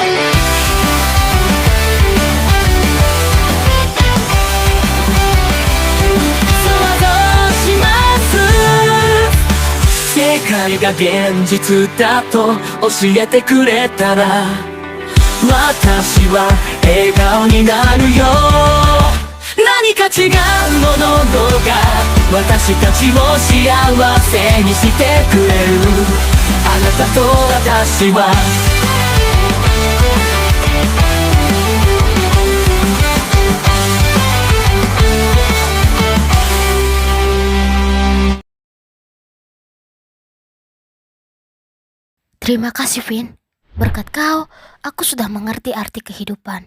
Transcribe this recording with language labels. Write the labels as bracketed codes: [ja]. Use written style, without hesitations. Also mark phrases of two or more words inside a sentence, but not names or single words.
[ja] 世界が現実だと教えてくれたら私は笑顔になるよ何か違うものが私たちを幸せにしてくれるあなたと私は [id] Terima kasih, Vin. Berkat kau, aku sudah mengerti arti kehidupan.